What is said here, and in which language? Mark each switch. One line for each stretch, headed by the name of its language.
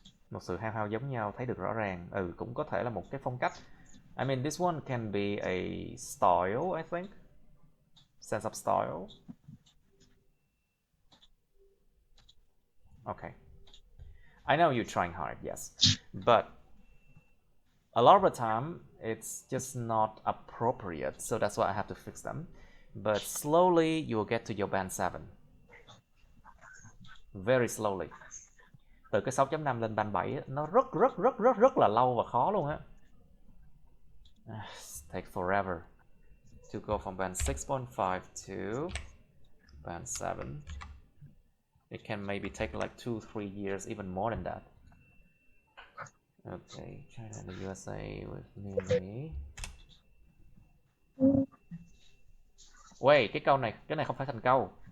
Vietnamese: Một sự hao hao giống nhau, thấy được rõ ràng. Cũng có thể là một cái phong cách.
English: I mean, this one can be a style, I think. Sense of style. Okay. I know you're trying hard, yes. But a lot of the time, it's just not appropriate. So that's why I have to fix them. But slowly, you will get to your band 7. Very slowly.
Vietnamese: Từ cái 6.5 lên band 7, nó rất là lâu và khó luôn á.
English: Take forever to go from band 6.5 to band 7. It can maybe take like 2-3 years, even more than that. Okay, China and the USA with nearly.
Vietnamese: Wait, cái này không phải thành câu.